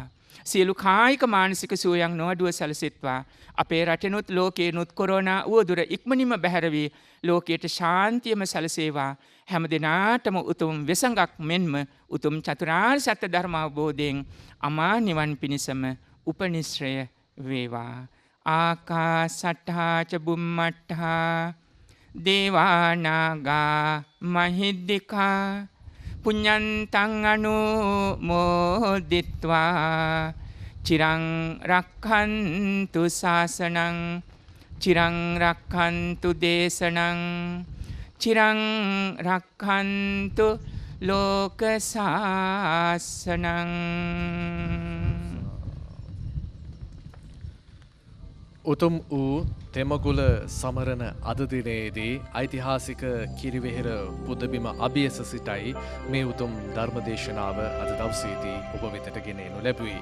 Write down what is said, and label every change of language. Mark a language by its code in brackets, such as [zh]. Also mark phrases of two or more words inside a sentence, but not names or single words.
[si] සියලු කායික මානසික සුවයන් නොඅඩුව සැලසෙත්වා. අපේ රටෙනුත් ලෝකේනුත් කොරෝනා උවදුර ඉක්මනින්ම බැහැර වී ලෝකයට ශාන්තියම සැලසේවා. හැම දිනාටම උතුම් වෙසඟක් මෙන්ම උතුම් චතුරාර්ය සත්‍ය ධර්ම අවබෝධයෙන් අමා නිවන් පිණසම උපනිශ්‍රය වේවා. [pi] ආකාසට්ඨා ච බුම්මට්ඨා දේවානාගා මහිද්దికා පුඤ්ඤන්තං අනුමෝදිත්වා චිරං රක්ඛන්තු ශාසනං චිරං රක්ඛන්තු දේශනං චිරං රක්ඛන්තු ලෝක ශාසනං. [si] උතුම් වූ තෙමගුල සමරන අද දිනේදී ඓතිහාසික කිරිවෙහෙර පුදබිම අභියස සිටයි මේ උතුම් ධර්මදේශනාව අද දවසේදී ඔබ වෙතට ගෙන එනු ලැබුවේ.